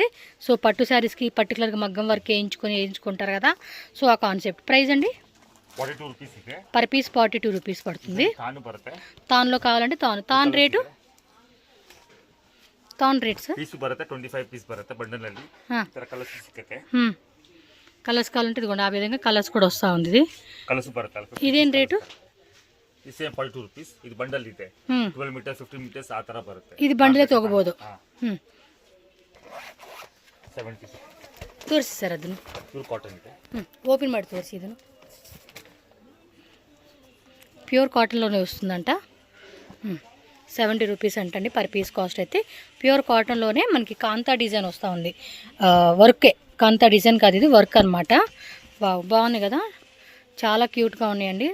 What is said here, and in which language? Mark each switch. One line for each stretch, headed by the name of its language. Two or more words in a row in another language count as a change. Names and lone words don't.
Telugu: సో పట్టు శారీస్కి పర్టికులర్గా మగ్గం వర్క్ వేయించుకుంటారు కదా, సో ఆ కాన్సెప్ట్. ప్రైస్ అండి?
Kannada: 42 rupees ಇದೆ.
English: per piece
Telugu: 42 రూపీస్ పడుతుంది.
Kannada: తాను ಬರುತ್ತೆ.
Telugu: తాన్లో కావాలంటే తాన్ రేటు, తాన్ రేట్ సార్
Kannada: పీస్ ಬರುತ್ತೆ 25 పీస్ బರುತ್ತೆ బండల్ ಅಲ್ಲಿ. ತರ కలర్స్ సిక్కతే.
Telugu: కలర్స్ కావాలంటే ఇదిగోండి ఆ విధంగా కలర్స్ కూడా వస్తూ ఉంది. ఇది
Kannada: కలర్స్ బರುತ್ತೆ.
Telugu: ఇదేం రేటు? ఇది సేమ్ 42 రూపీస్. ఇది బండల్ ಇದೆ 12 మీటర్స్ 15 మీటర్స్ ఆ
Kannada: ತರ ಬರುತ್ತೆ. ಇದು ಬಂಡಲೇ ತಗೋಬಹುದು. 70 ತೋರಿಸಿ ಸರ್ ಅದನ್ನು.
English: pure cotton
Kannada: ಇದೆ. ಓಪನ್ ಮಾಡಿ ತೋರಿಸಿ. ಇದನ್ನು
Telugu: ప్యూర్ కాటన్లోనే వస్తుందంట. 70 రూపీస్ అంటండి
English: per piece cost.
Telugu: అయితే
English: pure cotton
Telugu: మనకి కాంతా డిజైన్ వస్తూ ఉంది. వర్కే, కాంతా డిజైన్ కాదు, ఇది వర్క్ అనమాట. బాగున్నాయి కదా, చాలా క్యూట్గా ఉన్నాయండి.